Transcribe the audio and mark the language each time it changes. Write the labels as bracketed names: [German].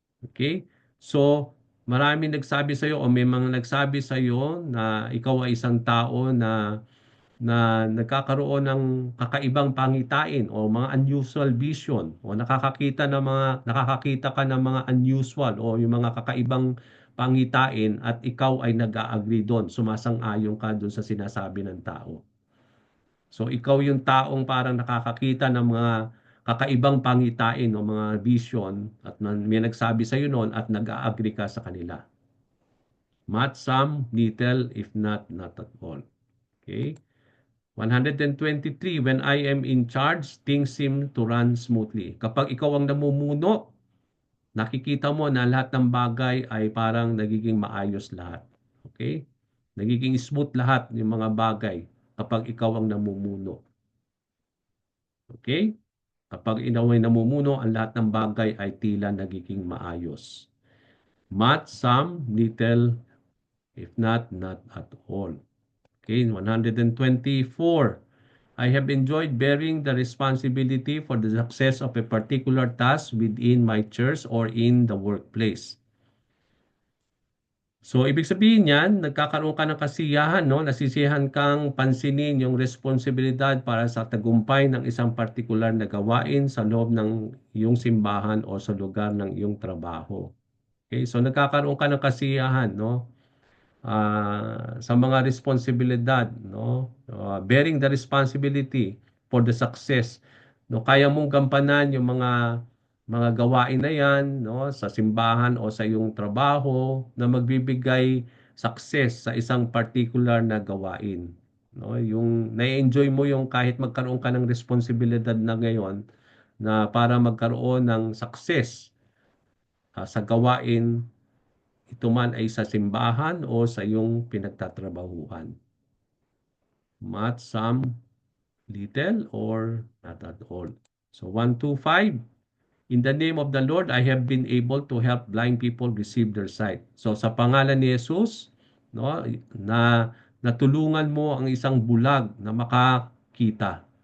[Filipino] Okay? So, maraming nagsabi sa iyo o may mga nagsabi sa iyo na ikaw ay isang tao na nagkakaroon ng kakaibang pangitain o mga [English] unusual vision [Filipino] o nakakakita ka ng mga unusual o yung mga kakaibang pangitain at ikaw ay nag-agree doon, sumasang-ayon ka doon sa sinasabi ng tao. So ikaw yung taong parang nakakakita ng mga kakaibang pangitain o mga vision at may nagsabi sa iyo noon at nag-agree ka sa kanila. Much, some, little, if not at all. Okay? [English] 123, when I am in charge, things seem to run smoothly. [Filipino] Kapag ikaw ang namumuno, nakikita mo na lahat ng bagay ay parang nagiging maayos lahat. Okay? Nagiging smooth lahat yung mga bagay kapag ikaw ang namumuno. Okay? Kapag ikaw ay namumuno, ang lahat ng bagay ay tila nagiging maayos. [English] Much, some, little, if not at all. Okay, 124. I have enjoyed bearing the responsibility for the success of a particular task within my church or in the workplace. [Filipino] So, ibig sabihin niyan, nagkakaroon ka ng kasiyahan, no? Nasisiyahan kang pansinin yung responsibilidad para sa tagumpay ng isang partikular na gawain sa loob ng iyong simbahan o sa lugar ng iyong trabaho. Okay? So, nagkakaroon ka ng kasiyahan, no? Sa mga responsibilidad, no? [English] Bearing the responsibility for the success. [Filipino] No, kaya mong gampanan yung mga gawain na yan, no, sa simbahan o sa iyong trabaho na magbibigay success sa isang particular na gawain. No, yung na-enjoy mo yung kahit magkaroon ka ng responsibilidad na ngayon na para magkaroon ng success sa gawain ito man ay sa simbahan o sa iyong pinagtatrabahuan. [English] Much, some, little, or not at all. So 125. In the name of the Lord, I have been able to help blind people receive their sight. [Filipino] So sa pangalan ni Jesus, no, na natulungan mo ang isang bulag na makakita.